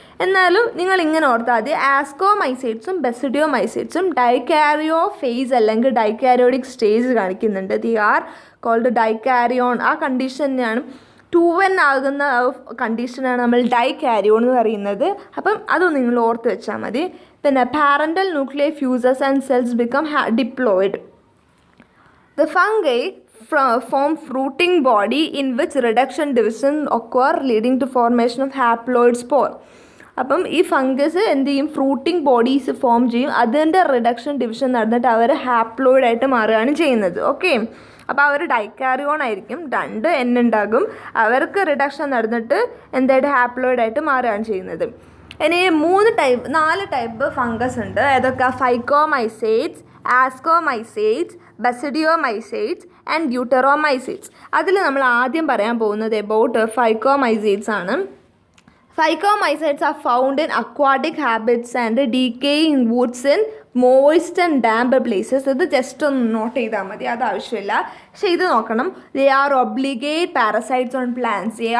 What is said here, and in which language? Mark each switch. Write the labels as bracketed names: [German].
[Malayalam] എന്നാലും നിങ്ങൾ ഇങ്ങനെ ഓർത്താൽ മതി. ആസ്കോമൈസൈറ്റ്സും ബസിഡിയോമൈസൈറ്റ്സും ഡൈകാരിയോ ഫേസ് അല്ലെങ്കിൽ ഡൈകാരിയോട്ടിക് സ്റ്റേജ് കാണിക്കുന്നുണ്ട്. [English] They are called dikaryon. [Malayalam] ആ കണ്ടീഷനെയാണ് 2N ആകുന്ന കണ്ടീഷനാണ് നമ്മൾ ഡൈകാരിയോൺ എന്ന് പറയുന്നത്. അപ്പം അതും നിങ്ങൾ ഓർത്ത് വെച്ചാൽ മതി. പിന്നെ [English] Parental nuclear fuses and cells become diploid. The fungi form fruiting body in which reduction division occur leading to formation of haploid spore. [Malayalam] അപ്പം ഈ ഫംഗസ് എന്ത് ചെയ്യും, ഫ്രൂട്ടിംഗ് ബോഡീസ് ഫോം ചെയ്യും, അതിൻ്റെ റിഡക്ഷൻ ഡിവിഷൻ നടന്നിട്ട് അവർ ഹാപ്ലോയിഡ് ആയിട്ട് മാറുകയാണ് ചെയ്യുന്നത്. ഓക്കെ, അപ്പോൾ അവർ ഡൈക്കാരിയോൺ ആയിരിക്കും, 2 N ഉണ്ടാകും, അവർക്ക് റിഡക്ഷൻ നടന്നിട്ട് എന്തായിട്ട് ഹാപ്ലോയിഡ് ആയിട്ട് മാറുകയാണ് ചെയ്യുന്നത്. ഇനി 4 ടൈപ്പ് ഫംഗസ് ഉണ്ട്. ഏതൊക്കെ? ഫൈക്കോമൈസേറ്റ്സ്, ആസ്കോമൈസേറ്റ്സ്, ബസിഡിയോമൈസേറ്റ്സ് ആൻഡ് ഗ്യൂട്ടറോമൈസേറ്റ്സ്. അതിൽ നമ്മൾ ആദ്യം പറയാൻ പോകുന്നത് അബൌട്ട് ഫൈക്കോമൈസേറ്റ്സ് ആണ്. [English] Phycomycetes are found in aquatic habitats and decaying woods in moist and damp places. [Malayalam] ഇത് ജസ്റ്റ് ഒന്ന് നോട്ട് ചെയ്താൽ മതി, അത് ആവശ്യമില്ല. പക്ഷേ ഇത് നോക്കണം. [English] They are obligate parasites on plants.